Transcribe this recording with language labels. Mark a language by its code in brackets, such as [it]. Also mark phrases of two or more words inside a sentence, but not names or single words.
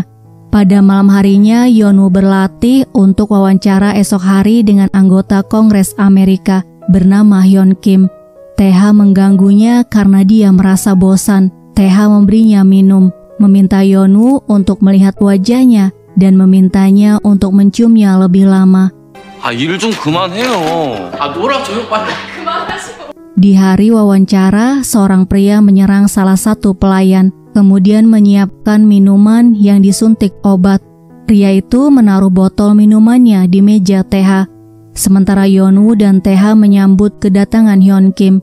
[id] Pada malam harinya, Yeonwoo berlatih untuk wawancara esok hari dengan anggota Kongres Amerika bernama Hyun Kim. TH mengganggunya karena dia merasa bosan. TH memberinya minum, meminta Yeonwoo untuk melihat wajahnya dan memintanya untuk menciumnya lebih lama. [ko] 일 좀 그만해요. 놀아줘요 빨리. [id] Di hari wawancara, seorang pria menyerang salah satu pelayan, kemudian menyiapkan minuman yang disuntik obat. Pria itu menaruh botol minumannya di meja TH. Sementara Yeonwoo dan TH menyambut kedatangan Hyun Kim.